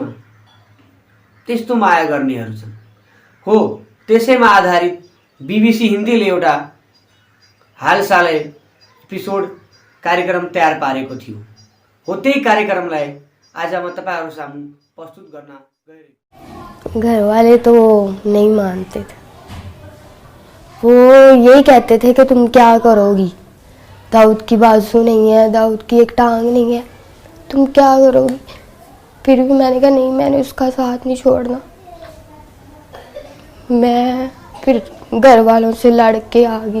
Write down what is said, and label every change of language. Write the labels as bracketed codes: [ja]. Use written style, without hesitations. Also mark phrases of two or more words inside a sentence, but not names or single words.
[ne] त्यस्तो माया गर्नेहरू छन्। हो, त्यसैमा आधारित बीबीसी हिन्दीले एउटा हालसालै एपिसोड कार्यक्रम तयार पारेको थियो। हो, त्यही कार्यक्रमलाई आज म तपाईहरु सामु प्रस्तुत गर्न गइरहेको। [hi] घर वाले तो नहीं मानते थे। वो यही कहते थे कि तुम क्या करोगी, दाऊद की बाजू नहीं है, दाऊद की एक टांग नहीं है, तुम क्या करोगी। फिर भी मैंने कहा नहीं, मैंने उसका साथ नहीं छोड़ना। मैं फिर घर वालों से लड़ के आ गई।